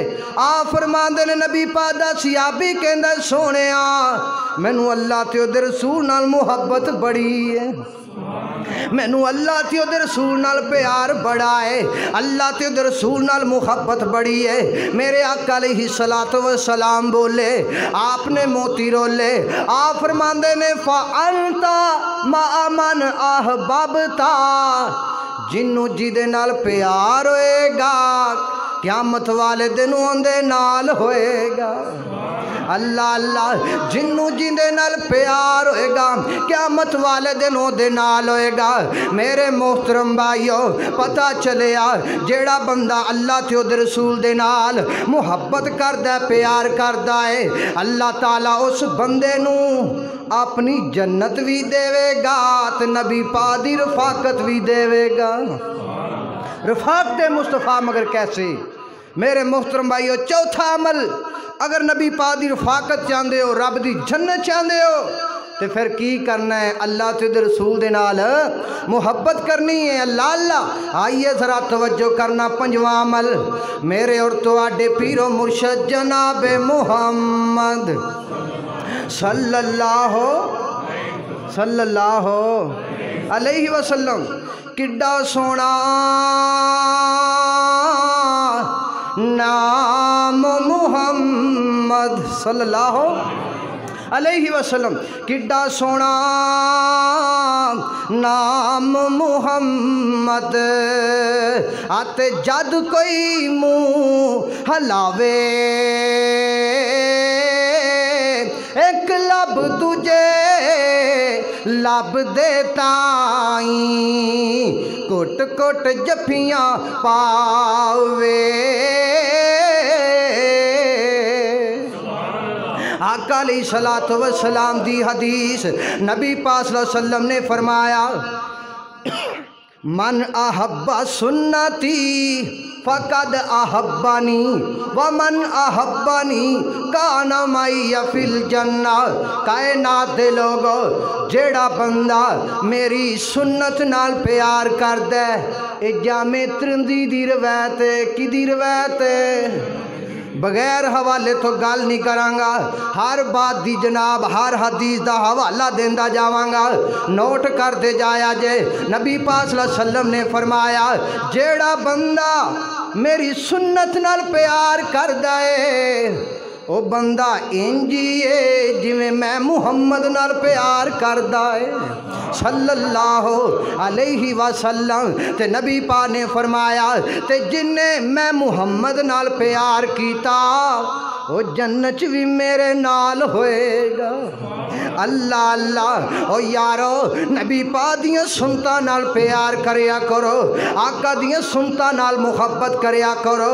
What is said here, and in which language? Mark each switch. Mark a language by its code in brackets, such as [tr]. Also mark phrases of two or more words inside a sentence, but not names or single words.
[pa] آپ فرماندے نے نبی پاک دا صحابی کہندا سوہنیا مینوں اللہ تے اوہدے رسول نال محبت بڑی ہے، مینوں اللہ تے اوہدے رسول نال پیار بڑا ہے، اللہ تے اوہدے رسول نال محبت بڑی ہے. میرے آقا [ar] عليه الصلاة والسلام [pa] بولے، آپ نے موتی رولے. آپ فرماندے نے [ar] فأنت مع من أحببت, [pa] جنہوں جیدے نال پیار ہوئے گا قیامت والے دن اوہدے نال ہوئے گا. اللہ اللہ جنہوں جندے نال پیار ہوئے گا قیامت والے دن اوہدے نال ہوئے گا. میرے محترم بھائیو، پتا چلیا جیہڑا بندہ اللہ تے اوہدے رسول دے نال محبت کردا ہے، پیار کردا ہے، اللہ تعالیٰ اس بندے نوں اپنی جنت بھی دیوے گا تے نبی پاک دی رفاقت بھی دیوے گا. [ur] رفاقت مصطفیٰ مگر کیسے? [pa] میرے محترم بھائیو، چوتھا عمل، اگر نبی پاک دی رفاقت چاہتے ہو، رب دی جنت چاہتے ہو، تو فیر کی کرنا ہے? اللہ تے رسول دے نال محبت کرنی ہے. [ur] اللہ اللہ آئیے ذرا توجہ کرنا. [pa] پنجواں عمل، میرے اور تہاڈے پیر و مرشد جناب محمد [ar] صلى الله عليه وسلم [pa] کڈا سوہنا نام محمد [ar] صلى الله عليه وسلم, [pa] کڈا سوہنا نام محمد. آتے جد کوئی منہ ہلاوے اک لب دوجے لب دے تائیں، کٹ کٹ جپھیاں پاوے. آقا [ar] عليه الصلاة والسلام [pa] دی حدیث، نبی پاک [ar] صلى الله عليه وسلم [pa] نے فرمایا, [ar] من أحب سنتي فقد أحبني ومن أحبني كان معي في الجنة. [pa] کائنات دے لوکو جیہڑا بندہ میری سنت نال پیار کردا ہے، اے جامع ترمذی دی روایت ہے. کیدی روایت ہے? بغیر حوالے توں گل نہیں کراں گا، ہر بات دی جناب ہر حدیث دا حوالہ دیندا جاواں گا، نوٹ کرتے جایا جے. نبی پاک [ar] صلى الله عليه وسلم [pa] نے فرمایا جیہڑا بندہ میری سنت نال پیار کردا ہے او بندہ اینجی ہے جیویں میں محمد نال پیار کردا ہے [ar] صلى الله عليه وسلم. [pa] تے نبی پاک نے فرمایا تے جنہے میں محمد نال پیار کیتا او جنت چ بھی میرے نال ہوئے گا. اللہ اللہ. او یارو نبی پاک دیاں سنتاں نال پیار کریا کرو، آقا دیاں سنتاں نال محبت کریا کرو.